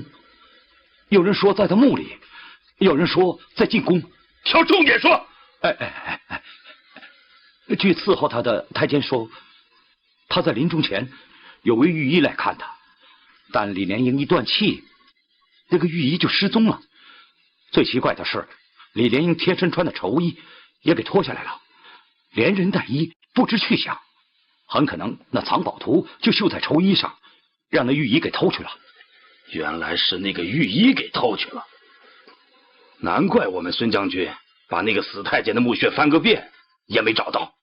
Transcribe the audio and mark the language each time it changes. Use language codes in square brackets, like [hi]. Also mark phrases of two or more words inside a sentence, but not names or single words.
[zh] 有人說在他墓裡，有人說在進宮。挑重點說。據伺候他的太監說，他在臨終前有位御醫來看他，但李蓮英一斷氣，那個御醫就失蹤了。最奇怪的是，李蓮英貼身穿的綢衣也給脱下來了，连人带衣不知去向。很可能那藏寶圖就繡在綢衣上，讓那御医給偷去了。原来是那個御医給偷去了，難怪我們孫將軍把那個死太監的墓穴翻個遍也沒找到。